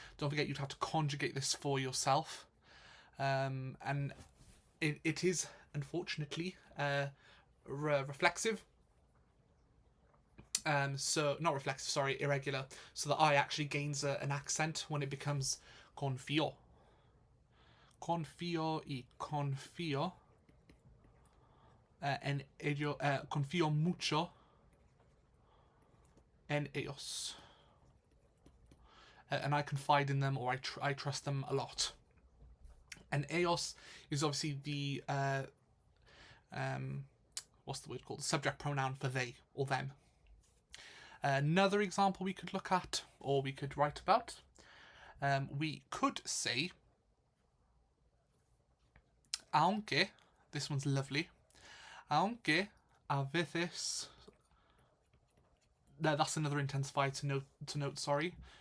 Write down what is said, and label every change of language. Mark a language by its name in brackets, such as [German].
[English] Don't forget you'd have to conjugate this for yourself. And it is, unfortunately, reflexive. So, not reflexive, sorry, irregular. So the I actually gains an accent when it becomes confío. [Spanish] Confío y confío. En ello, confío mucho en ellos. [English] And I confide in them, or I trust them a lot. And ellos is obviously the, what's the word called? The subject pronoun for they or them. Another example we could look at, or we could write about, we could say, aunque, this one's lovely, [Spanish] aunque a veces, [English] no, that's another intensifier to note, sorry.